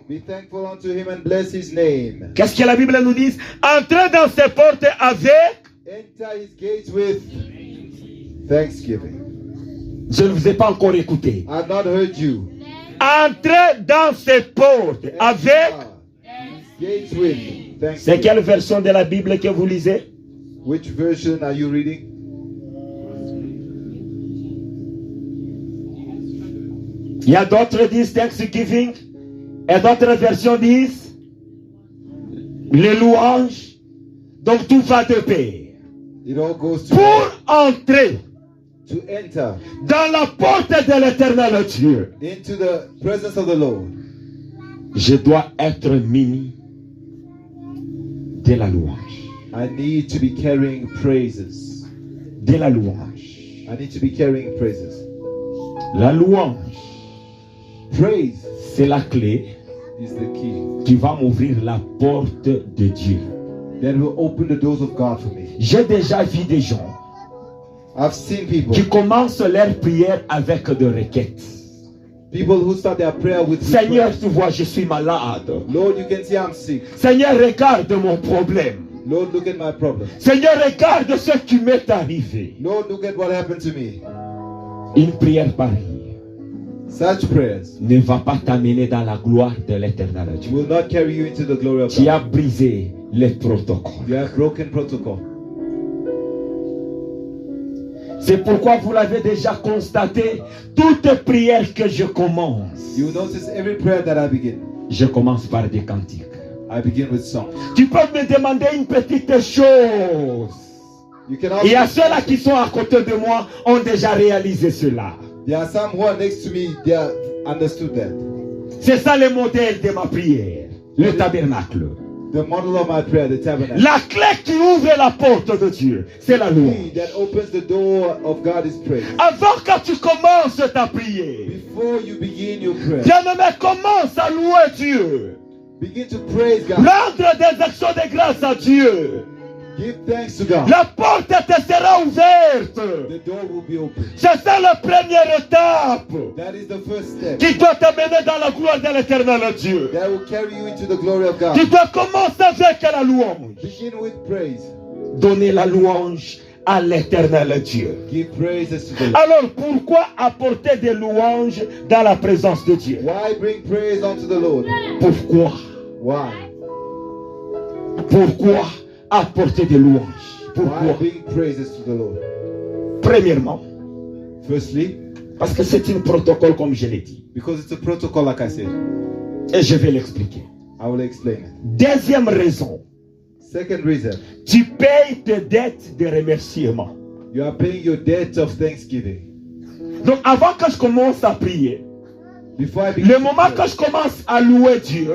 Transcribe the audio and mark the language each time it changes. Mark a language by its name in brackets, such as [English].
[English] Be thankful unto him and bless his name. [French] Qu'est-ce que la Bible nous dit? Entrez dans ses portes avec. [English] Enter his gates with thanksgiving. [French] Je ne vous ai pas encore écouté. [English] I have not heard you. [French] Entrez dans ses portes avec. [English] Gates with thanksgiving. [French] C'est quelle version de la Bible que vous lisez? [English] Which version are you reading? [French] Il y a d'autres disent Thanksgiving. Et d'autres versions disent les louanges. Donc tout va de pair. [English] It all goes to [French] pour entrer [English] to enter [French] dans la porte de l'Éternel Dieu, [English] into the presence of the Lord, [French] je dois être muni de la louange. [English] I need to be carrying praises. [French] De la louange. [English] I need to be carrying praises. [French] La louange, [English] praise, [French] c'est la clé [English] is the key [French] qui va m'ouvrir la porte de Dieu. [English] That will open the doors of God for me. [French] J'ai déjà vu des gens [English] I've seen people [French] qui commencent leur prière avec des requêtes. [English] People who start their prayer with [French] Seigneur, tu vois, je suis malade. [English] Lord, you can see I'm sick. [French] Seigneur, regarde mon problème. [English] Lord, look at my problem. [French] Seigneur, regarde ce qui m'est arrivé. [English] Lord, look at what happened to me. [French] Une prière pareille [English] Such prayers [French] ne va pas t'amener dans la gloire de l'Éternel Dieu. [English] Will not carry you into the glory of [French] Tu [English] God. [French] as brisé les protocoles. [English] You have broken protocol. [French] C'est pourquoi vous l'avez déjà constaté, toute prière que je commence, [English] You notice every prayer that I begin, [French] je commence par des cantiques. [English] I begin with song. [French] Tu peux me demander une petite chose. [English] You can [French] Il y a [English] also, [French] ceux-là qui sont à côté de moi ont déjà réalisé cela. [English] there are some who are next to me, they have understood that. [French] C'est ça le modèle de ma prière, le tabernacle. [English] The model of my prayer, the tabernacle. [French] La clé qui ouvre la porte de Dieu, c'est la [English] The [French] louange. [English] key that opens the door of God is praise. [French] Avant que tu commences ta prière, [English] Before you begin your prayer, [French] bien-aimé, commence à louer Dieu. [English] begin to praise God. [French] Rendre des actions de grâce à Dieu. [English] Give thanks to God. [French] La porte te sera ouverte. [English] The door will be open. [French] C'est ça la première étape [English] That is the first step. [French] qui doit t'amener dans la gloire de l'éternel Dieu. [English] That will carry you into the glory of God. [French] Tu dois commencer avec la louange. [English] Begin with praise. [French] Donner la louange à l'éternel Dieu. [English] Give praises to the Lord. [French] Alors pourquoi apporter des louanges dans la présence de Dieu? [English] Why bring praise unto the Lord? [French] Pourquoi? [English] Why? [French] Pourquoi apporter des louanges? [English] Why [French] Pourquoi? [English] bring praises to the Lord? [French] Premièrement, [English] Firstly, [French] parce que c'est un protocole comme je l'ai dit. [English] because it's a protocol, like I said. [French] Et je vais l'expliquer. [English] I will explain it. [French] Deuxième raison, [English] Second reason, [French] tu payes tes dettes de remerciement. [English] you are paying your debt of thanksgiving. [French] Donc avant que je commence à prier, [English] Before I begin [French] le [English] to [French] moment [English] pray, [French] que je commence à louer Dieu,